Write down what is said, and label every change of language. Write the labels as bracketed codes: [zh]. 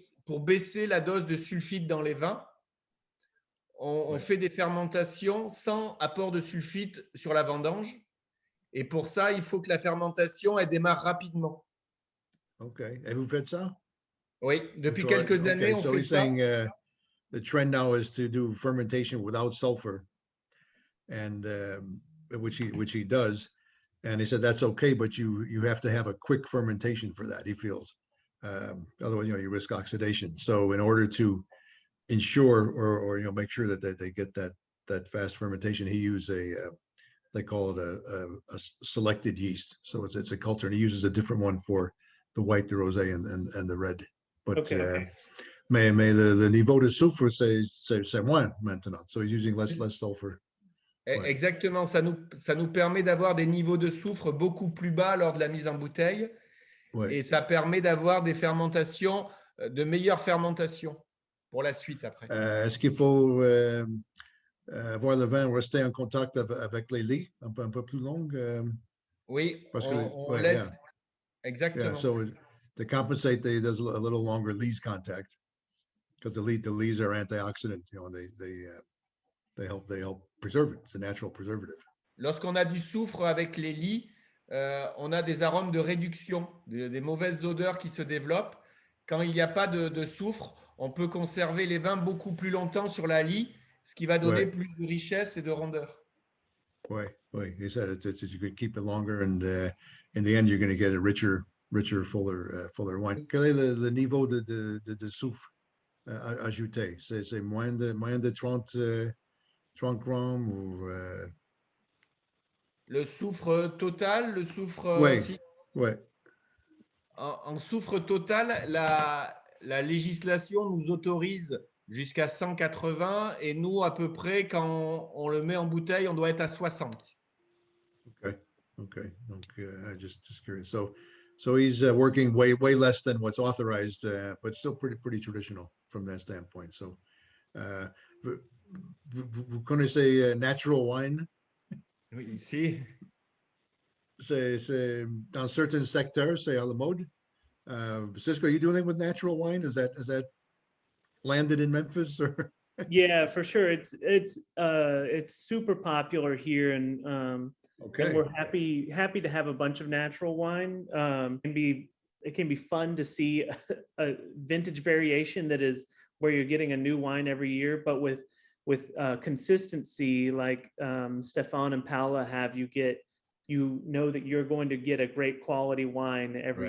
[fr] Pour baisser la dose de sulfite dans les vins, on fait des fermentations sans apport de sulfite sur la vendange. Et pour ça, il faut que la fermentation elle démarre rapidement. OK. Et vous faites ça? Oui, depuis quelques années, on fait ça. [en] Saying, the trend now is to do fermentation without sulfur, and which he does. And he said that's okay, but you have to have a quick fermentation for that. He feels otherwise, you risk oxidation. So in order to ensure or make sure that they get that fast fermentation, he used they call it a selected yeast. So it's a culture, and he uses a different one for the white, the rosé, and the red. [fr] But mais le niveau de soufre c'est moins maintenant. [en] So he's using less sulfur. [fr] Exactement, ça nous permet d'avoir des niveaux de soufre beaucoup plus bas lors de la mise en bouteille, et ça permet d'avoir des fermentations, de meilleures fermentations pour la suite après. Est-ce qu'il faut avoir le vin rester en contact avec les lits un peu plus long? Oui, Parce que, on ouais, laisse. [en] yeah, yeah. [fr] Exactement. [en] So to compensate, there's a little longer lees contact because the leaves are antioxidant. You know, and they help preserve it. It's a natural preservative. [fr] Lorsqu'on a du soufre avec les lits, on a des arômes de réduction, des mauvaises odeurs qui se développent. Quand il n'y a pas de soufre, on peut conserver les vins beaucoup plus longtemps sur la lie, ce qui va donner Ouais. plus de richesse et de rondeur. Ouais, ouais. [en] He said you could keep it longer, and in the end, you're going to get a richer, fuller wine. [fr] Quel est le niveau de soufre ajouté? C'est moins de 30 grammes ou Le soufre total, le soufre ouais, si ouais. en soufre total, la législation nous autorise jusqu'à 180 et nous, à peu près, quand on le met en bouteille, on doit être à 60. [en] Okay. Donc, just curious. So he's working way less than what's authorized, but still pretty traditional from that standpoint. [fr] So, vous, vous connaissez [en] natural wine? [fr] Oui, ici. C'est dans certain secteurs, c'est à la mode. [en] Cisco, you do anything with natural wine? Is that landed in Memphis or? Yeah, for sure. It's super popular here, and Okay. we're happy to have a bunch of natural wine. It can be fun to see a vintage variation that is where you're getting a new wine every year, but with consistency, like Stephane and Paola have, you know that you're going to get a great quality wine every